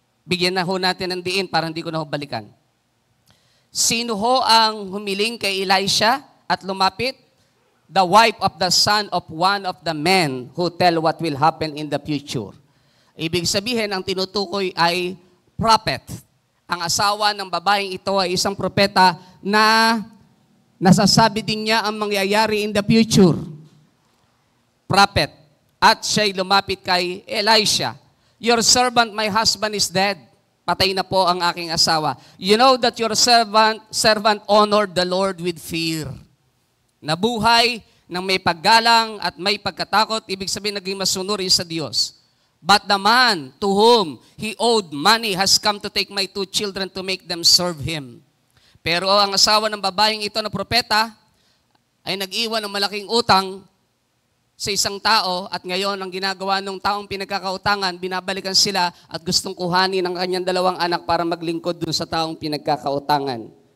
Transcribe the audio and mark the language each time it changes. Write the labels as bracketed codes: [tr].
[tl] Bigyan na ho natin ng diin para hindi ko na ho balikan. Sino ho ang humiling kay Elisha at lumapit? [en] The wife of the son of one of the men who tell what will happen in the future. [tl] Ibig sabihin, ang tinutukoy ay prophet. Ang asawa ng babaeng ito ay isang propeta na nasasabi din niya ang mangyayari [en] in the future. [tl] Prophet. At siya'y lumapit kay Elisha. [en] Your servant, my husband, is dead. [tl] Patay na po ang aking asawa. [en] You know that your servant honored the Lord with fear. [tl] Nabuhay ng may paggalang at may pagkatakot, ibig sabihin naging masunuri sa Diyos. [en] But the man to whom he owed money has come to take my 2 children to make them serve him. [tl] Pero ang asawa ng babaeng ito na propeta ay nag-iwan ng malaking utang sa isang tao at ngayon ang ginagawa ng taong pinagkakautangan, binabalikan sila at gustong kuhanin ang kanyang 2 anak para maglingkod dun sa taong pinagkakautangan.